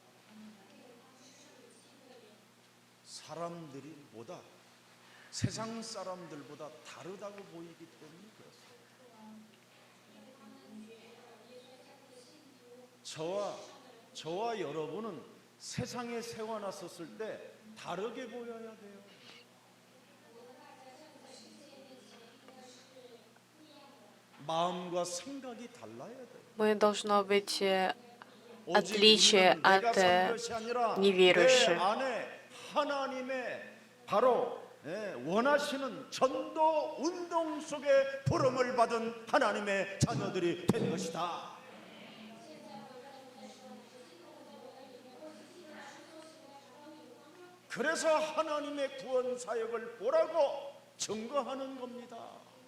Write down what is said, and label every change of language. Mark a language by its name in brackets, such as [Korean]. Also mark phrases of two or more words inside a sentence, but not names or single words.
[Korean] 사람들이 보다 세상 사람들보다 다르다고 보이기 때문에 그렇습니다. 저와 여러분은 세상에 세워놨었을 때 다르게 보여야 돼요. 마음과 생각이 달라야 돼요. [Russian] Мы должно быть [Korean] 오직 [Russian] отличие [Korean] 우리는 내가 [Russian] от [Korean] 산 것이 아니라 내 [Russian] неверующих. [Korean] 안에 하나님의 바로 원하시는 전도 운동 속에 부름을 받은 하나님의 자녀들이 된 것이다. 그래서 하나님의 구원 사역을 보라고 증거하는 겁니다.